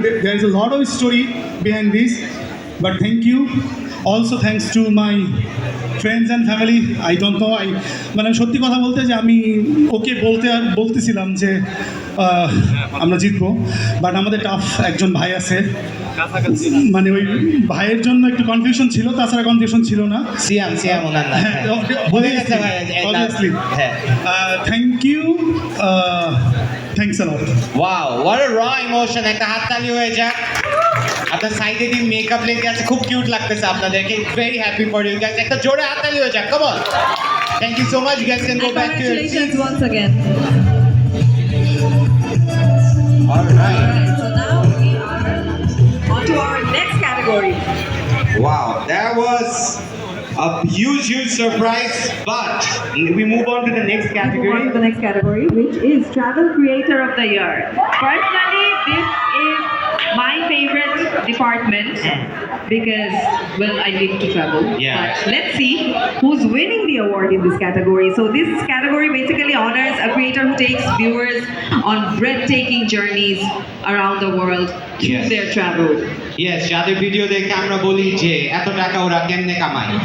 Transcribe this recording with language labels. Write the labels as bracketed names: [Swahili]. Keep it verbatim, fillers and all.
[English] There there is a lot of story behind this, but thank you. Also, thanks to my friends and family. I don't know [Bangla] I মানে সত্যি কথা বলতে যে আমি ওকে বলতে আর বলতেছিলাম যে আহ, আমরা জিতবো, বাট আমাদের টাফ একজন ভাই আছে, মানে ওই ভাইয়ের জন্য একটু কনফিউশন ছিল, তাছাড়া কনফিউশন ছিল না। সিয়াম সিয়াম ওনার নাম হ্যাঁ, হ্যাঁ। [English] okay, [Bangla] ভুলে গেছে ভাই [English] obviously, [Bangla] এর নাম। [English] obviously. [Bangla] হ্যাঁ [English] Uh, thank you. Uh, thanks a lot. Wow what a raw emotion, [Bangla] একটা হাততালি হয়ে যাক। আপনার সাইডে দিন মেকআপ লেগে আছে, খুব কিউট লাগতেছে আপনাদেরকে। [English] very happy for you guys, [Bangla] একটা জোরে হাততালি হয়ে যাক। [English] Come on, thank you so much you guys, can go back to your Congratulations once again. Alright. Alright, so now we are on to our next category. Wow, that was a huge, huge surprise. But we move on to the next We move on to the category. next category, which is Travel Creator of the Year. Personally, this is my favorite department because, well, I live to travel. Yeah. But let's see who's winning the award in this category. So this category basically honors a creator who takes viewers on breathtaking journeys around the world through Yes. their travel. [Bangla] Yes, যাদের video দেখে আমরা বলি যে এত টাকা ওরা কেমনে কামায়।